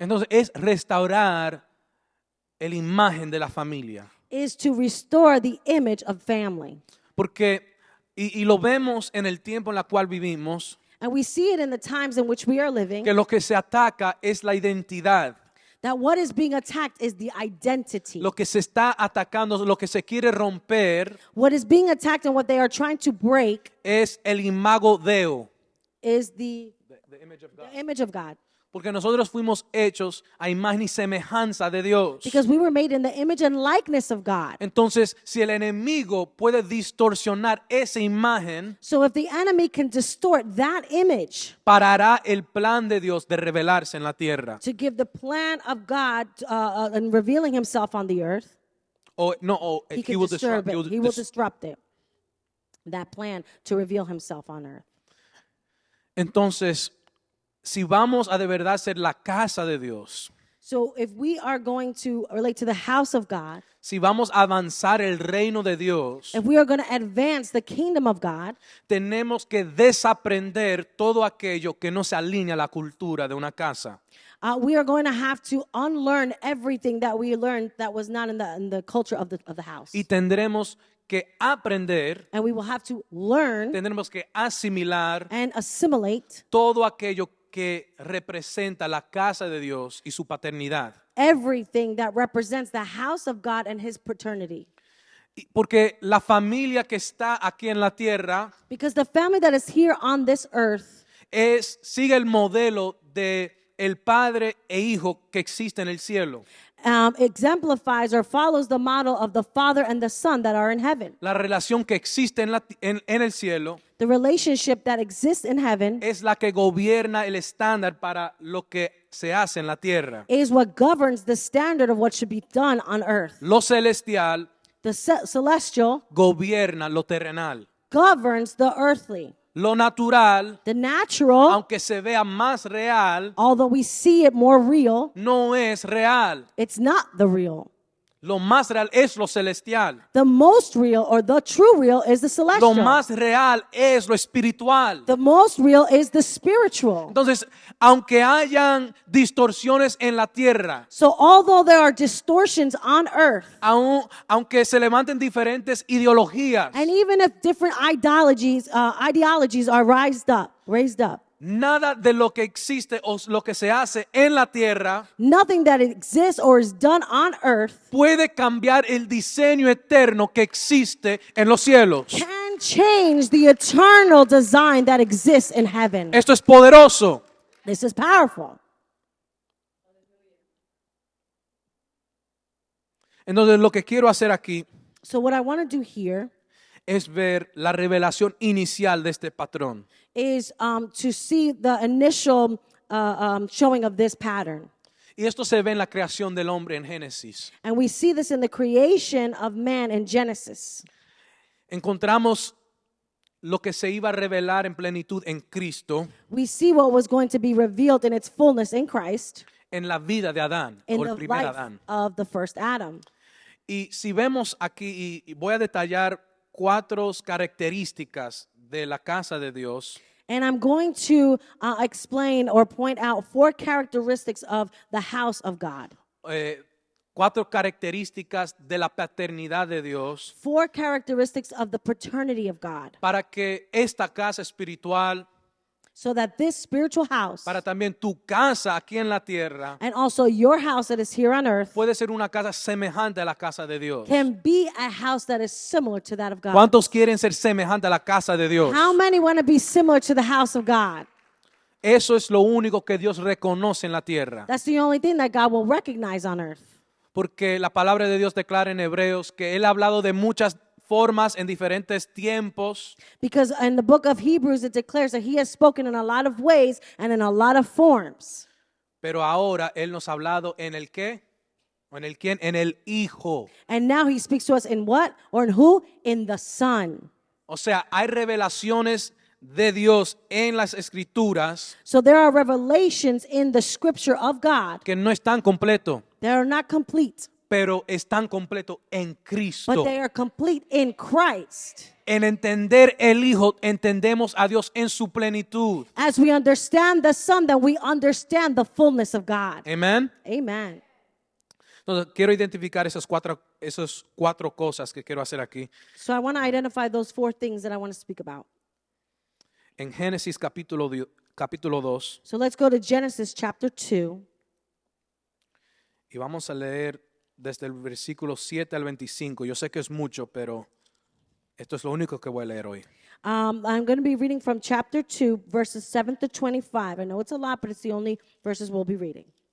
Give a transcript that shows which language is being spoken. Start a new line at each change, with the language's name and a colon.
Spanish: entonces, es restaurar la imagen de la familia.
English: is to restore the image of family.
Spanish: Porque, y lo vemos en el tiempo en el cual vivimos,
English: And we see it in the times in which we are living,
Spanish: que lo que se ataca es la identidad.
English: that what is being attacked is the identity.
Spanish: Lo que se está atacando, lo que se quiere romper
English: What is being attacked and what they are trying to break
Spanish: es el imago Deo.
English: is the Image of God. image of God.
Spanish: Porque nosotros fuimos hechos a imagen y semejanza de Dios.
English: Because we were made in the image and likeness of God.
Spanish: Entonces, si el enemigo puede distorsionar esa imagen,
English: So if the enemy can distort that image
Spanish: parará el plan de Dios de revelarse en la tierra.
English: to give the plan of God and revealing himself on the earth, he can disturb it. He will disrupt it. That plan to reveal himself on earth.
Spanish: Entonces, si vamos a de verdad ser la casa de Dios,
English: so if we are going to relate to the house of God,
Spanish: si vamos a avanzar el reino de Dios,
English: if we are going to advance the kingdom of God,
Spanish: tenemos que desaprender todo aquello que no se alinea a la cultura de una casa.
English: We are going to have to unlearn everything that we learned that was not in the culture of the house.
Spanish: Y tendremos que aprender,
English: And we will have to learn
Spanish: tendremos que asimilar
English: and assimilate
Spanish: todo aquello que representa la casa de Dios y su paternidad.
English: everything that represents the house of God and his paternity.
Spanish: Porque la familia que está aquí en la tierra
English: Because the family that is here on this earth
Spanish: sigue el modelo de el padre e hijo que existe en el cielo.
English: Exemplifies or follows the model of the Father and the Son that are in heaven.
Spanish: La relación que existe en el cielo
English: The relationship that exists in heaven
Spanish: es la que gobierna el estándar para lo que se hace en la tierra.
English: is what governs the standard of what should be done on earth.
Spanish: Lo celestial
English: The celestial
Spanish: gobierna lo terrenal.
English: governs the earthly.
Spanish: Lo natural,
English: The natural,
Spanish: aunque se vea más real,
English: although we see it more real,
Spanish: no es real.
English: it's not the real.
Spanish: Lo más real es lo celestial.
English: The most real or the true real is the
Spanish: Lo celestial. más real es lo espiritual.
English: The most real is the spiritual.
Spanish: Entonces, aunque hayan distorsiones en la tierra,
English: So although there are distortions on earth,
Spanish: aunque se levanten diferentes ideologías,
English: and even if different ideologies are raised up,
Spanish: nada de lo que existe o lo que se hace en la tierra
English: nothing that exists or is done on earth
Spanish: puede cambiar el diseño eterno que existe en los cielos.
English: can change the eternal design that exists in heaven.
Spanish: Esto es poderoso.
English: This is powerful.
Spanish: Entonces, lo que quiero hacer aquí
English: So what I want to do here
Spanish: es ver la revelación inicial de este patrón.
English: is to see the initial showing of this pattern.
Spanish: Y esto se ve en la creación del hombre en Génesis.
English: And we see this in the creation of man in Genesis.
Spanish: Encontramos lo que se iba a revelar en plenitud en Cristo,
English: We see what was going to be revealed in its fullness in Christ,
Spanish: en la vida de Adán,
English: in
Spanish: o
English: the
Spanish: el primer
English: life
Spanish: Adán.
English: of the first Adam.
Spanish: Y si vemos aquí, y voy a detallar 4 características de la casa de Dios.
English: And I'm going to explain or point out 4 characteristics of the house of God.
Spanish: 4 características de la paternidad de Dios.
English: 4 characteristics of the paternity of God.
Spanish: Para que esta casa espiritual,
English: So that this spiritual house,
Spanish: para también tu casa aquí en la tierra,
English: and also your house that is here on earth,
Spanish: puede ser una casa semejante a la casa de Dios.
English: can be a house that is similar to that of God.
Spanish: ¿Cuántos quieren ser semejante a la casa de Dios?
English: How many want to be similar to the house of God?
Spanish: Eso es lo único que Dios reconoce en la tierra.
English: That's the only thing that God will recognize on earth.
Spanish: Porque la palabra de Dios declara en Hebreos que Él ha hablado de muchas formas en diferentes tiempos.
English: Because in the book of Hebrews it declares that he has spoken in a lot of ways and in a lot of forms.
Spanish: Pero ahora Él nos ha hablado en el qué, o en el quién, en el Hijo.
English: And now he speaks to us in what? Or in who? In the Son.
Spanish: O sea, hay revelaciones de Dios en las Escrituras
English: So there are revelations in the scripture of God
Spanish: que no están completos,
English: that are not complete,
Spanish: pero están completos en Cristo.
English: but they are complete in Christ.
Spanish: En entender el Hijo, entendemos a Dios en su plenitud.
English: As we understand the Son, then we understand the fullness of God.
Spanish: Amén.
English: Amen.
Spanish: Entonces, quiero identificar esas cuatro cosas que quiero hacer aquí.
English: So I want to identify those 4 things that I want to speak about.
Spanish: En Génesis capítulo 2,
English: So let's go to Genesis chapter 2.
Spanish: y vamos a leer desde el versículo 7 al 25. Yo sé que es mucho, pero esto es lo único que voy a leer hoy.
English: I'm going to be reading from chapter 2, verses 7 to 25. I know it's a lot, but it's the only verses we'll be reading.